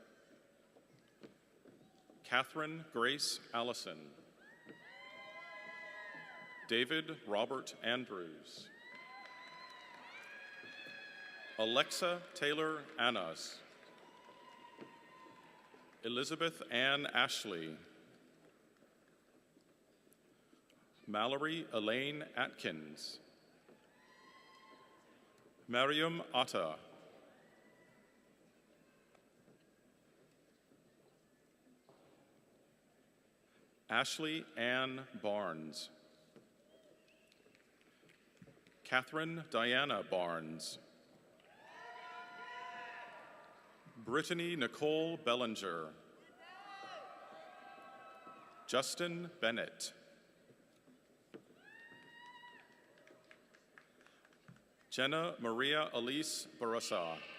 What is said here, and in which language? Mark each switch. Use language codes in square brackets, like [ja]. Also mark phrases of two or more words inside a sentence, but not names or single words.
[en] Catherine Grace Allison. David Robert Andrews. Alexa Taylor Annas. Elizabeth Ann Ashley. Mallory Elaine Atkins. Mariam Atta. Ashley Ann Barnes. Catherine Diana Barnes. Brittany Nicole Bellinger. Justin Bennett. Jenna Maria Elise Barasa.